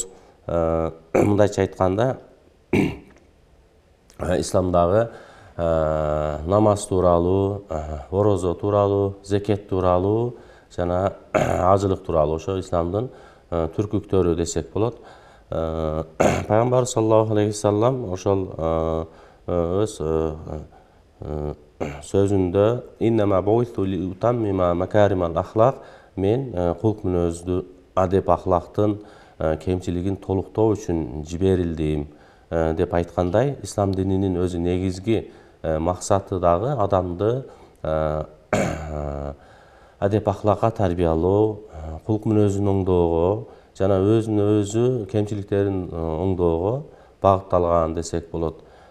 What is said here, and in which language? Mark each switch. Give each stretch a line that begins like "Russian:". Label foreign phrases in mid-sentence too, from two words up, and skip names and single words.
Kyrgyz: Мындайча айтканда, исламдагы намаз тууралуу, орозо тууралуу, зекет тууралуу жана ажылык тууралуу ошо исламдын түркүктөрү десек болот. Пайгамбар
Arabic: صلى الله عليه وسلم
Kyrgyz: ошол өз сөзүндө
Arabic: «إنما بعثت لأتمم مكارم الأخلاق»
Kyrgyz: мен кулк мүнөздү, адеп ахлактын кемчилигин толуктоо үчүн жиберилдим деп айткандай, ислам дининин өзү негизги максаты дагы адамды адеп ахлакка тарбиялоо, кулк мүнөзүн оңдоого жана өзүнө өзү кемчиликтерин оңдоого багытталган десек болот.